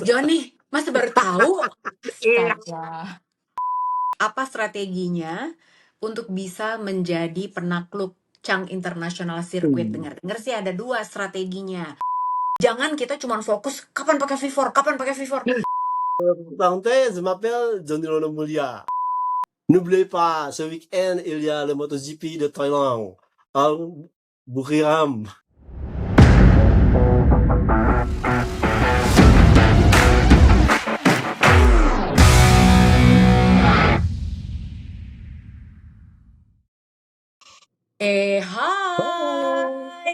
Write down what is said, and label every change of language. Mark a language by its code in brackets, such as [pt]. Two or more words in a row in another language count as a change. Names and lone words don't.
[id] Joni, Mas baru tahu? Iya. Astaga. Apa strateginya untuk bisa menjadi penakluk Chang International Circuit? Dengar-dengar sih ada 2 strateginya. Jangan kita cuma fokus kapan pakai V4, kapan pakai V4. [fr] Parenthèse, je m'appelle Johnny Lono Mulia. N'oubliez pas, ce week-end, il y a le MotoGP de Thaïlande. Al Buriram. [id] Hai.